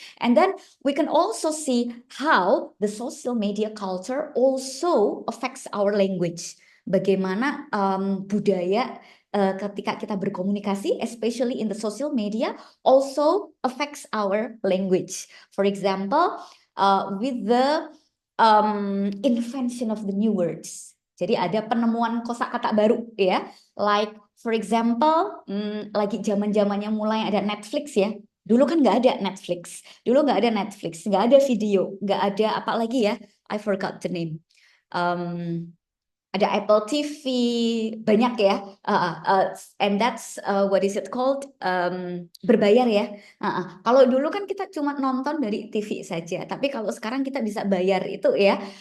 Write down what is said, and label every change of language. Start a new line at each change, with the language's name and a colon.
English: And then we can also see how the social media culture also affects our language. Bagaimana budaya ketika kita berkomunikasi, especially in the social media, also affects our language. For example, with the invention of the new words.
Indonesian: Jadi ada penemuan kosakata baru, ya. Like for example, lagi zaman-zamannya mulai ada Netflix, ya. Dulu kan nggak ada Netflix. Nggak ada video, nggak ada apa lagi ya.
English: I forgot the name. Ada Apple TV, banyak ya. And that's what is it called?
Indonesian: Berbayar ya. Kalau dulu kan kita cuma nonton dari TV saja, tapi kalau sekarang kita bisa bayar itu ya.